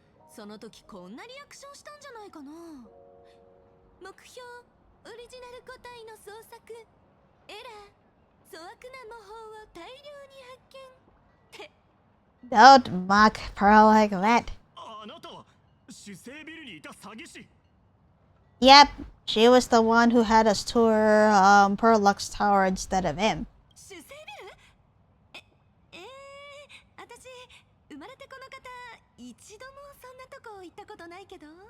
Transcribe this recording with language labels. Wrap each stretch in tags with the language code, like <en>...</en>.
<ja>その時こんなリアクションしたんじゃないかな。目標オリジナル個体の捜索、エラー、粗悪な魔法を大量に発見って。</ja> <en>Don't mock Pearl like that.</en> <ja>あなたは主聖ビルにいた詐欺師。</ja> <en>Yep, she was the one who had us tour Perlux Tower instead of him.</en> <ja>主聖ビル？私生まれてこの方一度もそんなとこ行ったことないけど。</ja>